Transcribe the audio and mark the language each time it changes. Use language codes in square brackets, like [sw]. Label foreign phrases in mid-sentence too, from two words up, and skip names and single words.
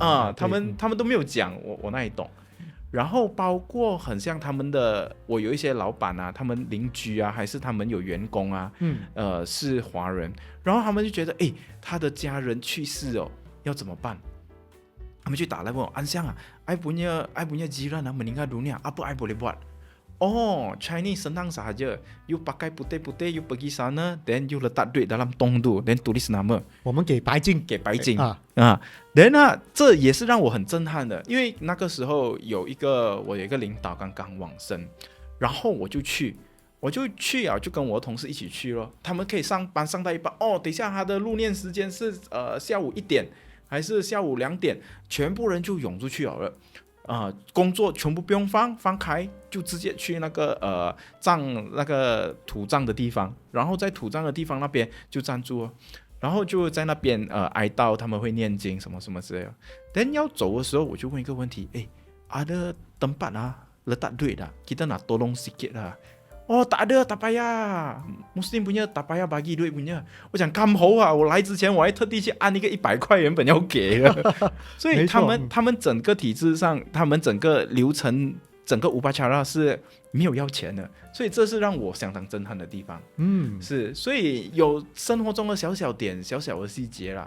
[zh] 啊，他们都没有讲，我那里懂。然后包括很像他们的，我有一些老板啊，他们邻居啊，还是他们有员工啊，是华人，然后他们就觉得，他的家人去世哦，要怎么办？他们就打来问我，安香啊 [ms] ，I punya jiran ah meninggal dunia, apa I boleh buat? Oh, Chinese senang sahaja. You pakai putih-putih, you pergi sana, then you letak duit dalam tong tu, then tulis nama. [zh] 我们给白金 then 这也是让我很震撼的，因为那个时候我有一个领导刚刚往生，然后我就去啊，就跟我的同事一起去咯。他们可以上班上到一半，等一下他的入殓时间是下午1点还是下午2点，全部人就涌出去了。工作全部不用放开，就直接去那个那个土葬的地方，然后在土葬的地方那边就站住了，然后就在那边哀悼，他们会念经什么什么之类的。等要走的时候，我就问一个问题 ， [ms] ada tempat letak duit dah, kita nak tolong sikit lah. Oh, tak ada, tak payah. Muslim punya tak payah bagi duit punya. [zh] 我讲咁好啊，我来之前我还特地去按一个100块原本要给的。所以他们整个体制上，他们整个流程，整个upacara是没有要钱的，所以这是让我相当震撼的地方。是，所以有生活中的小小点、小小的细节啦。